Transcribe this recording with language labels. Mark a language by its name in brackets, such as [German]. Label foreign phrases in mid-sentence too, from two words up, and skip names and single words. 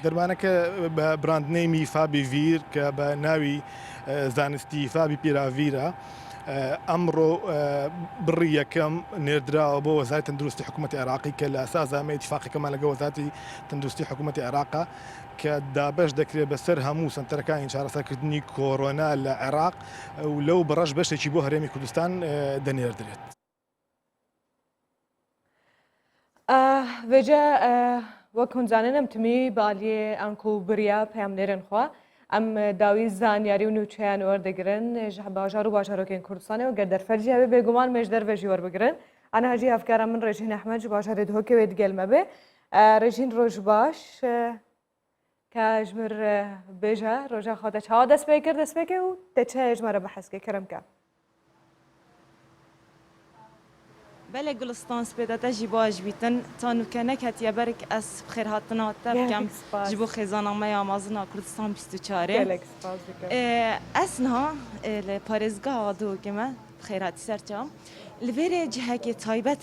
[Central Kurdish] دەرمانەکە بە براندنەیمی فابیڤیر کە بە ناوی زانستی فابی پیراڤیرە ئەمڕۆ بڕی یەکەم نێردراوە بۆ وەزارەتی تەندروستی حکوومەتی عێراقی کە لە ئاساس ئەمە ئیتفاقیەکەمان لەگەڵ وەزارەتی تەندروستی حکوومەتی عێراقا کە دابەش دەکرێت بەسەر هەموو سنتەرەکانی چارەسەرکردنی کۆرۆنا لە عێراق و لەو بەڕەش بەشێکی بۆ هەرێمی کوردستان دەنێردرێت. [Kurdish] Vêce wek hûn zanin em timî bi aliyê em ku biriya peyamnêrên xwe em dawî zanyarî û nûçeyan werdigirin ji bajar û bajarokên Kurdistanê û ger derfet jî hebe bêguman mêj derve jî werbigirin. Ana hecî hevkara min Rejîn Ehmed ji bajarê Duhokê wê digel me bê. Rejîn roj baş ka ji mir bêje roja xwe te çawa dest pê kir dest pêke û te çi ji me re behes kir kerem ke. بله گلستان سپیداتا جی باش بیتن تا نوکنک هتیه برک از بخیر هاتنا تبکم جبو خیزانامه آمازنا کردستان 24 اسنها لپارزگاه دو کمه بخیر هاتی سرچام لویر جهه که تایبت